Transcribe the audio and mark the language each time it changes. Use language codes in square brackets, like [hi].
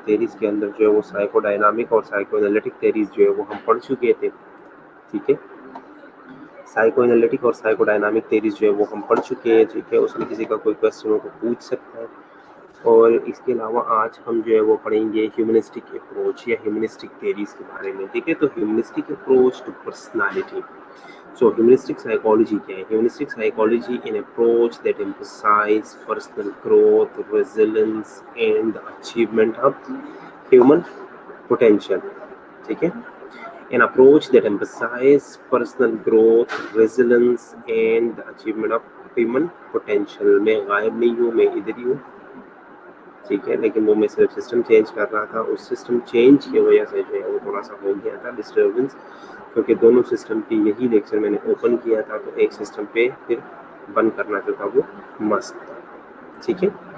[ur] Theories کے اندر جو ہے وہ سائیکو ڈائنامک اور سائیکو انالیٹک تھیریز جو ہے وہ ہم پڑھ چکے تھے ٹھیک ہے. سائیکو انالیٹک اور سائیکو ڈائنامک تھیریز جو ہے وہ ہم پڑھ چکے ہیں ٹھیک ہے. اس میں کسی کا کوئی کویشچن ہو تو پوچھ سکتا ہے. اور اس کے علاوہ آج ہم جو ہے وہ پڑھیں گے ہیومنسٹک اپروچ یا ہیومنسٹک تھیریز کے بارے میں ٹھیک ہے. تو humanistic approach to personality. [en] So humanistic psychology [ur] کیا ہے؟ [en] Humanistic psychology an approach that emphasizes personal growth, resilience and the achievement of human potential. [ur] ٹھیک ہے. [en] An approach that emphasizes personal growth, resilience and the achievement of human potential. [ur] میں غائب نہیں ہوں, میں ادھر ہی ہوں ٹھیک ہے. لیکن وہ میں صرف سسٹم چینج کر رہا تھا. اس سسٹم چینج کی وجہ سے جو ہے وہ تھوڑا سا ہو گیا تھا ڈسٹربنس, کیونکہ دونوں سسٹم کی یہی لیکچر میں نے اوپن کیا تھا تو ایک سسٹم پہ پھر بند کرنا جو تھا وہ مسٹ تھا ٹھیک ہے.